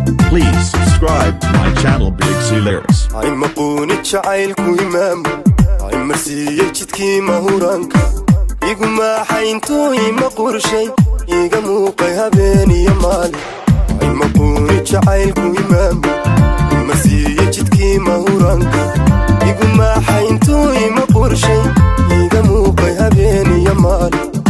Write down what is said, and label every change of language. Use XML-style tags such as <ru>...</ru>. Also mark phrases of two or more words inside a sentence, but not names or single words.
<en>Please subscribe to my channel, Big C Lyrics.</en> <so>Ay maquuni jacaylku imaamu, ay marsiiyey jidkii mahuraanka, igu maaxay intuu ima qurshay, iga muuqay habeen iyo maalin. Ay maquuni jacaylku imaamu, ay marsiiyey jidkii mahuraanka, igu maaxay intuu ima qurshay, iga muuqay habeen iyo maalin.</so>